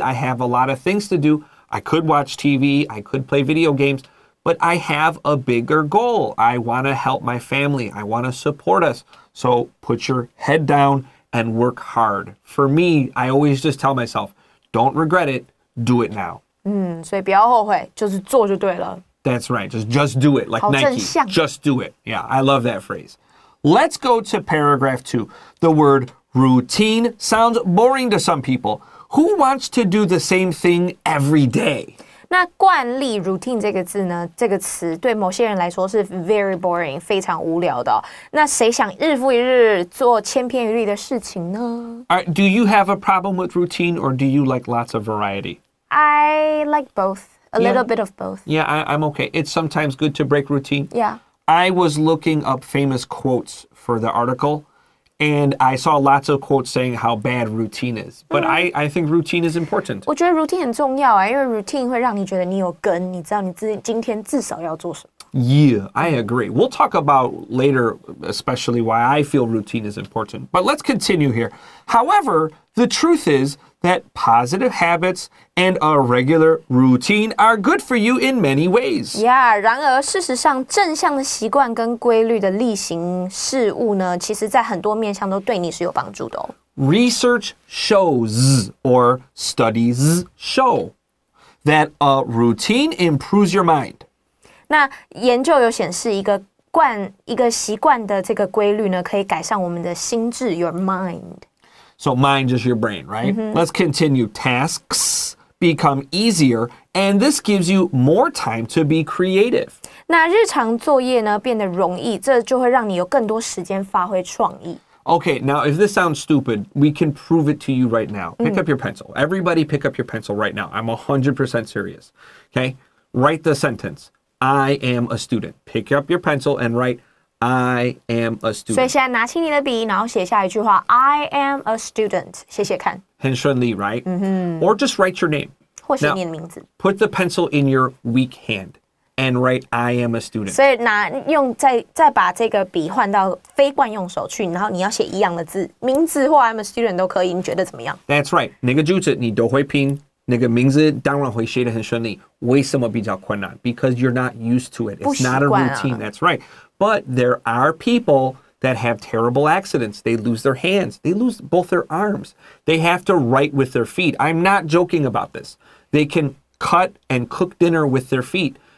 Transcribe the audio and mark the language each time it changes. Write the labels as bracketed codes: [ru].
[en] I have a lot of things to do. I could watch TV. I could play video games. But I have a bigger goal. I want to help my family. I want to support us. So put your head down and work hard. For me, I always just tell myself, don't regret it. Do it now. [zh] 所以不要后悔，就是做就对了。 [en] That's right. Just do it. Like [zh] 好正 [en] Nike. [zh] 向。 [en] Just do it. Yeah, I love that phrase. Let's go to paragraph 2. The word routine sounds boring to some people. Who wants to do the same thing every day? [zh] 那惯例 routine 这个字呢，这个词对某些人来说是 [en] very boring， [zh] 非常无聊的。那谁想日复一日做千篇一律的事情呢？ [en] Do you have a problem with routine or do you like lots of variety? I like both. A little bit of both. Yeah, I'm okay. It's sometimes good to break routine. Yeah. I was looking up famous quotes for the article, and I saw lots of quotes saying how bad routine is. But I think routine is important. [zh] 我觉得 routine 很重要啊，因为 routine 会让你觉得你有根，你知道你今天至少要做什么。 [en] Yeah, I agree. We'll talk about later, especially why I feel routine is important. But let's continue here. However, the truth is that positive habits and a regular routine are good for you in many ways. [zh] Yeah， 然而事实上，正向的习惯跟规律的例行事务呢，其实在很多面向都对你是有帮助的哦。 [en] Research shows, or studies show, that a routine improves your mind. [zh] 那研究有显示，一个习惯的这个规律呢，可以改善我们的心智 [en] your mind。 So mind is your brain, right? Let's continue. Tasks become easier, and this gives you more time to be creative. [zh] 那日常作业呢变得容易，这就会让你有更多时间发挥创意。 [en] Okay, now if this sounds stupid, we can prove it to you right now. Pick up your pencil. Everybody pick up your pencil right now. I'm 100% serious. Okay? Write the sentence. I am a student. Pick up your pencil and write, I am a [zh] 所以 [en] student. [zh] 现在拿起你的笔，然后写下一句话 [en] I am a student， [zh] 写写看，很顺利, [en] right? Or just write your name. [zh] 或写你的名字。 [en] Put the pencil in your weak hand and write, I am a student. [zh] 所以再把这个笔换到非惯用手去，然后你要写一样的字，名字或 [en] I'm a student [zh] 都可以，你觉得怎么样？ [en] That's right. [zh] 那个句子你都会拼，那个名字当然会写得很顺利。为什么比较困难？ [en] Because you're not used to it. It's not a routine. That's right. But there are people that have terrible accidents. They lose their hands. They lose both their arms. They have to write with their feet. I'm not joking about this. They can cut and cook dinner with their feet.